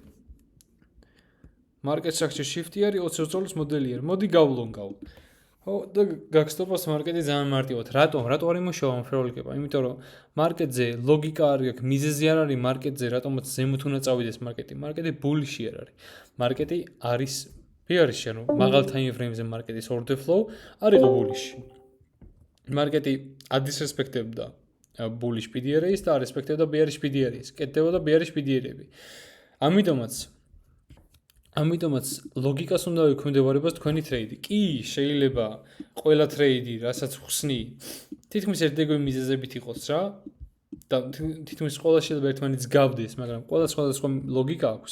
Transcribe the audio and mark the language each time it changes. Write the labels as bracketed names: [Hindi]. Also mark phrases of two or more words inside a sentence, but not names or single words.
[English] market structure shift- [Georgian] ი არის 20-22 წლის მოდელი არის. მოდი გავლონგავ. ხო, და გაგსტოპოს მარკეტი ძალიან მარტივად. რატომ არ იმუშავა ამ ფეროლგება? იმიტომ რომ მარკეტზე ლოგიკა არ აქვს, მიზეზი არ არის მარკეტზე, რატომაც ზემოთ უნდა წავიდეს მარკეტი. მარკეტი ბულიში არ არის. მარკეტი არის bearish, ანუ მაღალ [English] time frame- [Georgian] ზე მარკეტის [English] order flow [Georgian] არ იყო ბულიში. მარკეტი ადისრესპექტებდა [English] bullish PDR- [Georgian] ს და არ რესპექტებდა [English] bearish PDR- [Georgian] ს. კეთდებოდა [English] bearish PDR- [Georgian] ები. ამიტომაც ლოგიკას უნდა ექვემდებარებას თქვენი ტრეიდი. კი, შეიძლება ყველა ტრეიდი, რასაც ხსნი, თითქმის ერთგვარი მიზეზებით იყოს რა და თითქმის ყველა შეიძლება ერთმანეთს გავდეს, მაგრამ ყველა სხვადასხვა ლოგიკა აქვს.